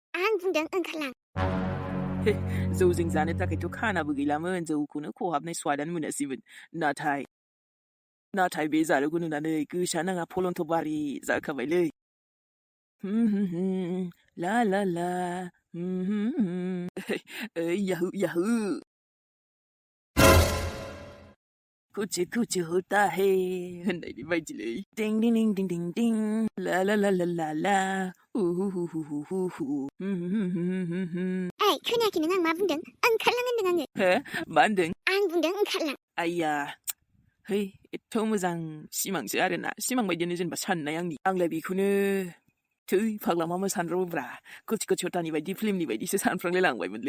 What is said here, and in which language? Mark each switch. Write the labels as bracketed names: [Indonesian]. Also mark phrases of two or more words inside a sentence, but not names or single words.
[Bodo] आं बुंदों ओंखारलां। जौजों जानो थाखायथ' खानाबो गैलामोन, जौखौनो खहाबनाय स्वादानो मोनासैमोन। नाथाय बे जारुखौ नुनानै गोसोआ नाङा फलन्थ' बारि जाखाबायलै। ला ला ला याहू याहू [Hindi] कुछ होता है [Bodo] होननायनि बायदिलै। दिं दिं दिं दिं दिं दिं ला ला ला ला ला ला ओइ खोनायाखै नों आं मा बुंदों? ओंखारलां होनदों आङो। हो मा होनदों? आं बुंदों ओंखारलां। आइया है एथ' मोजां सिमांसो आरोना, सिमां बायदियानो जेनेबा साननाय आंलाय बेखौनो थै फाग्ला मा सानब्रावोब्रा, कुछ होतानि बायदि फिल्मनि बायदिसो सानफ्रांलाय लांबायमोनलै।